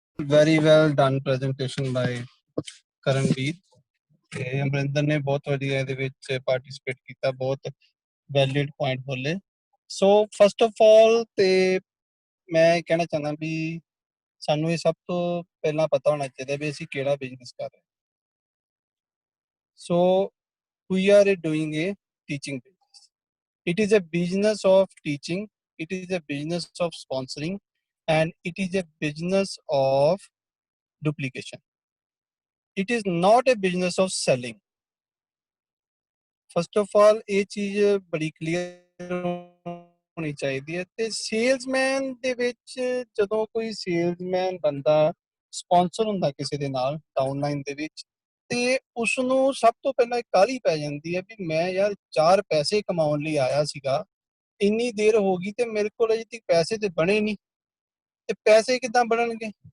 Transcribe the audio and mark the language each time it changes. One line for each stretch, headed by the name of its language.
English: Very well done presentation by Karanveer।
Punjabi: ਤੇ ਅਮਰਿੰਦਰ ਨੇ ਬਹੁਤ ਵਧੀਆ ਇਹਦੇ ਵਿੱਚ ਪਾਰਟਿਸਿਪੇਟ ਕੀਤਾ, ਬਹੁਤ ਵੈਲਿਡ ਪੁਆਇੰਟ ਬੋਲੇ। ਸੋ
English: first of all
Punjabi: ਤੇ ਮੈਂ ਕਹਿਣਾ ਚਾਹੁੰਦਾ ਵੀ ਸਾਨੂੰ ਇਹ ਸਭ ਤੋਂ ਪਹਿਲਾਂ ਪਤਾ ਹੋਣਾ ਚਾਹੀਦਾ ਵੀ ਅਸੀਂ ਕਿਹੜਾ ਬਿਜ਼ਨਸ ਕਰ ਰਹੇ ਹਾਂ।
English: So we are doing a teaching business. It is a business of teaching, it is a business of sponsoring, and it is a business of duplication. It is not a business of selling. First of all,
Punjabi: ਇਹ ਚੀਜ਼ ਬੜੀ clear ਹੋਣੀ ਚਾਹੀਦੀ ਹੈ। ਤੇ salesman ਦੇ ਵਿੱਚ ਜਦੋਂ ਕੋਈ ਸੇਲਸਮੈਨ ਬੰਦਾ ਸਪਾਂਸਰ ਹੁੰਦਾ ਕਿਸੇ ਦੇ ਨਾਲ ਡਾਊਨਲਾਈਨ ਦੇ ਵਿੱਚ, ਤੇ ਉਸ ਨੂੰ ਸਭ ਤੋਂ ਪਹਿਲਾਂ ਕਾਹਲੀ ਪੈ ਜਾਂਦੀ ਹੈ ਵੀ ਮੈਂ ਯਾਰ 4 ਪੈਸੇ ਕਮਾਉਣ ਲਈ ਆਇਆ ਸੀਗਾ, ਇੰਨੀ ਦੇਰ ਹੋ ਗਈ ਤੇ ਮੇਰੇ ਕੋਲ ਅਜੇ ਤੱਕ ਪੈਸੇ ਤੇ ਬਣੇ ਨਹੀਂ, ਤੇ ਪੈਸੇ ਕਿੱਦਾਂ ਬਣਨਗੇ।